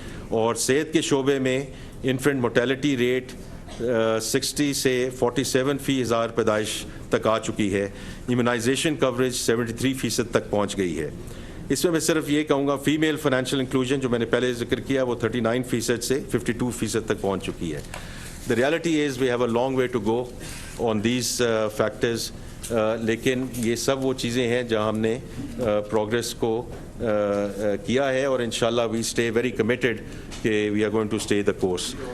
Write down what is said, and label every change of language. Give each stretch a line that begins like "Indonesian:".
Urdu: اور صحت کے شعبے میں انفنٹ موٹیلٹی ریٹ 60 سے 47 فی ہزار پیدائش تک آ چکی ہے. ایمیونائزیشن کوریج 73% تک پہنچ گئی ہے. اس میں صرف یہ کہوں گا فیمیل فائنینشیل انکلوژن جو میں نے پہلے ذکر کیا وہ 39% سے 52% تک پہنچ چکی ہے.
English: The reality is we have a long way to go on these factors.
Urdu: لیکن یہ سب وہ چیزیں ہیں جہاں ہم نے پروگریس کو کیا ہے اور انشاءاللہ
English: we stay very committed
Urdu: کہ
English: we are going to stay the course.